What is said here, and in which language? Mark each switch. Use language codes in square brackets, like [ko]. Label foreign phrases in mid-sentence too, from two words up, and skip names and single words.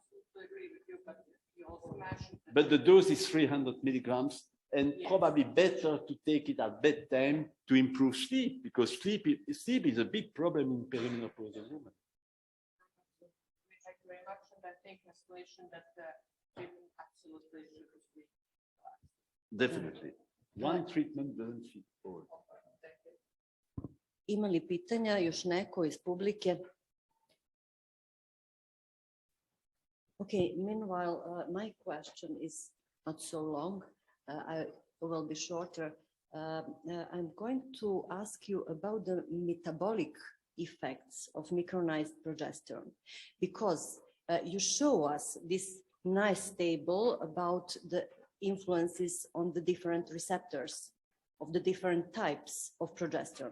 [en] But the dose is 300 milligrams, and probably better to take it at bedtime to improve sleep, because sleep is a big problem in perimenopausal women. Thank you very much, and I think escalation that treatment absolutely should be. Definitely. One treatment doesn't fit all. [sr] Ima li pitanja još neko iz publike? [en] Okay, meanwhile, my question is not so long. I will be shorter. I'm going to ask you about the metabolic effects of micronized progesterone, because you show us this nice table about the influences on the different receptors of the different types of progesterone.